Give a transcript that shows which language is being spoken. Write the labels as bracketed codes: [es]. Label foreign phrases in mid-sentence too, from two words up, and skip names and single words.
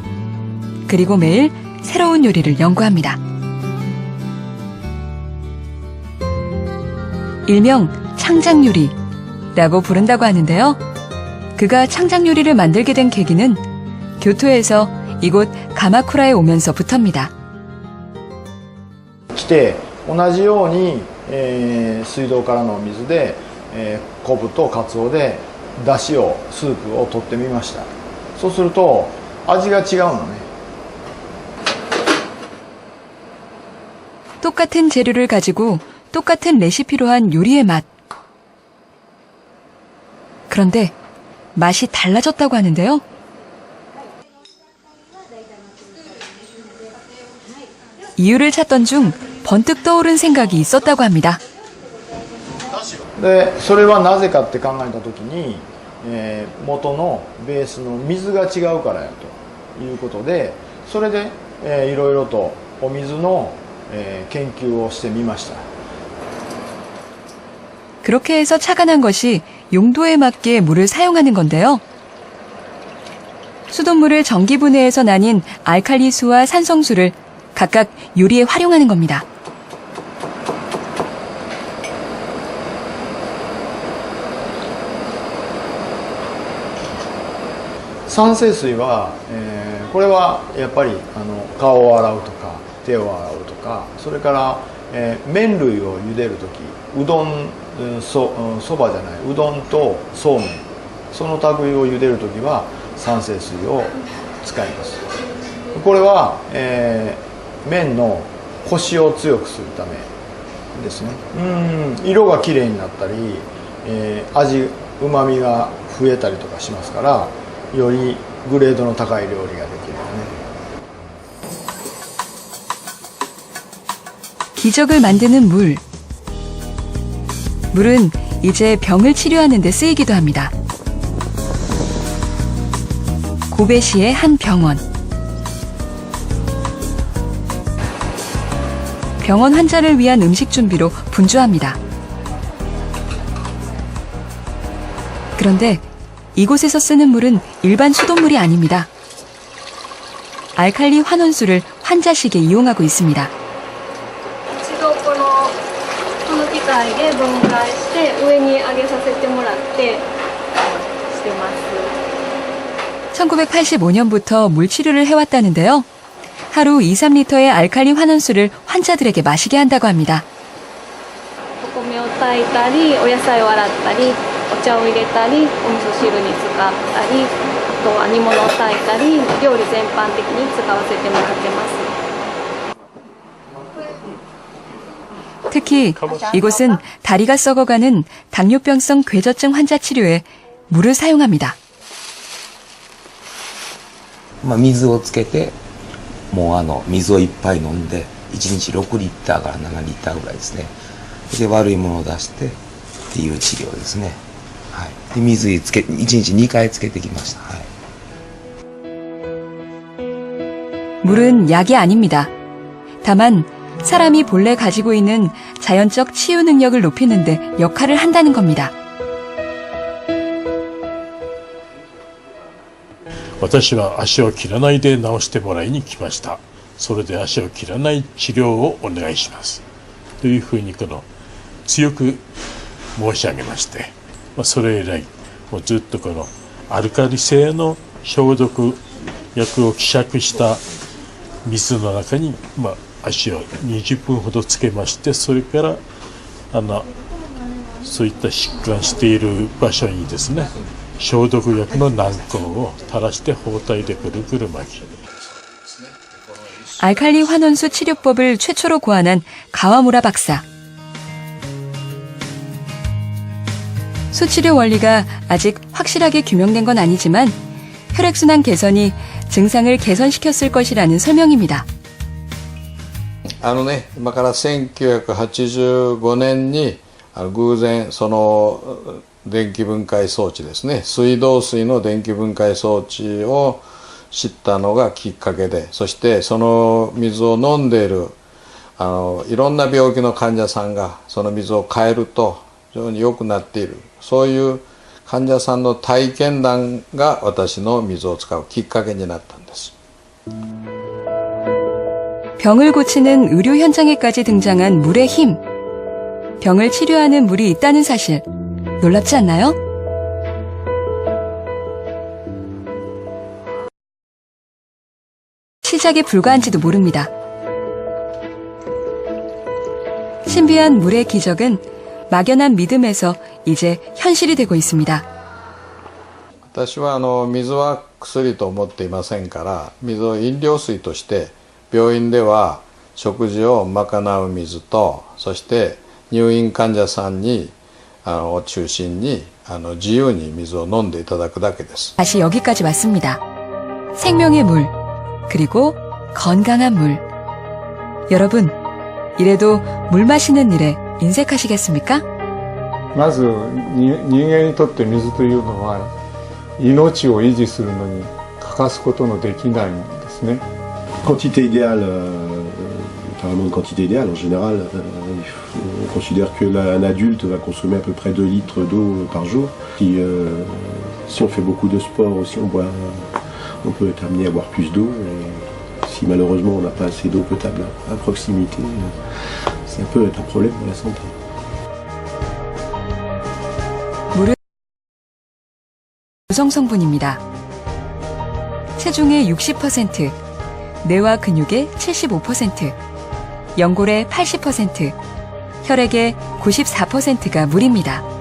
[ko] 그리고 매일 새로운 요리를 연구합니다. 일명 창작요리라고 부른다고 하는데요. 그가 창작요리를 만들게 된 계기는 교토에서 이곳 가마쿠라에 오면서부터입니다. [ja] 来て同じように、水道からの水で、昆布とカツオで出汁をスープを取ってみました。そうすると味が違うのね。 [ko] 똑같은 재료를 가지고 똑같은 레시피로 한 요리의 맛. 그런데 맛이 달라졌다고 하는데요. 이유를 찾던 중 번뜩 떠오른 생각이 있었다고 합니다. [ja] でそれはなぜかって考えた時に、元のベースの水が違うからやということで、それで、いろいろとお水の、研究をしてみました。 [ko] 그렇게 해서 착안한 것이 용도에 맞게 물을 사용하는 건데요. 수돗물을 전기분해해서 나뉜 알칼리수와 산성수를 각각 요리에 활용하는 겁니다. [ja] 산세수와 これはやっぱり顔を洗うとか手を洗うとか、それから、麺類を茹でる時、うどん、そばじゃない、うどんとそうめん、その類を茹でる時は酸性水を使います。これは、麺のコシを強くするためですね。色がきれいになったり、味、うまみが増えたりとかしますから、よりグレードの高い料理ができるよね。 [ko] 기적을 만드는 물. 물은 이제 병을 치료하는 데 쓰이기도 합니다. 고베시의 한 병원. 병원 환자를 위한 음식 준비로 분주합니다. 그런데 이곳에서 쓰는 물은 일반 수돗물이 아닙니다. 알칼리 환원수를 환자식에 이용하고 있습니다. [ja] 一度この機械で分解して上に上げさせてもらってしてます。 [ko] 1985년부터 물치료를 해왔다는데요. 하루 2, 3리터의 알칼리 환원수를 환자들에게 마시게 한다고 합니다. [ja] お米を炊いたり、お野菜を洗ったり、お茶を入れたり、お味噌汁に使ったり、あとは煮物を炊いたり、料理全般的に使わせてもらってます。 [ko] 특히 이곳은 다리가 썩어가는 당뇨병성 괴저증 환자 치료에 물을 사용합니다. [ja] 水をつけてもう水をいっぱい飲んで1日6リッターから7リッターぐらいですね。で悪いものを出してっていう治療ですね。はい。で水つけ1日2回つけてきました。はい。 [ko] 물은 약이 아닙니다. 다만 사람이 본래 가지고 있는 자연적 치유 능력을 높이는 데 역할을 한다는 겁니다. [ja] 私は足を切らないで治してもらいに来ました。それで足を切らない治療をお願いします。というふうに強く申し上げまして、それ以来もうずっとこのアルカリ性の消毒薬を希釈した水の中に、足を20分ほどつけまして、それからそういった疾患している場所にですね、消毒薬の軟膏を垂らして包帯でぐるぐる巻き。 [ko] 알칼리 환원수 치료법을 최초로 고안한 가와무라 박사. 수치료 원리가 아직 확실하게 규명된 건 아니지만 혈액순환 개선이 증상을 개선시켰을 것이라는 설명입니다. [ja] 今から1985年に偶然その電気分解装置ですね、水道水の電気分解装置を知ったのがきっかけで、そしてその水を飲んでいるいろんな病気の患者さんがその水を変えると非常に良くなっている、そういう患者さんの体験談が私の水を使うきっかけになったんです。 [ko] 병을 고치는 의료 현장에까지 등장한 물의 힘. 병을 치료하는 물이 있다는 사실. 놀랍지 않나요? 시작에 불과한지도 모릅니다. 신비한 물의 기적은 막연한 믿음에서 이제 현실이 되고 있습니다. [ja] 私は水は薬と思っていませんから、水を飲料水として病院では食事を賄う水と、そして入院患者さんにを中心に自由に水を飲んでいただくだけです。 [ko] 다시 여기까지 왔습니다. 생명의 물, 그리고 건강한 물. 여러분, 이래도 물 마시는 일에 인색하시겠습니까? [ja] まず人間にとって水というのは命を維持するのに欠かすことのできないんですね。 [fr] Quantité idéale, carrément une quantité idéale en général. On considère qu'un adulte va consommer à peu près 2 litres d'eau par jour. Si on fait beaucoup de sport aussi, on peut être amené à boire plus d'eau. Et si malheureusement on n'a pas assez d'eau potable à proximité, ça peut être un problème pour la santé. [ko] 물은 구성 성분입니다. 체중의 60%, 뇌와 근육의 75%, 연골의 80%, 혈액의 94%가 물입니다.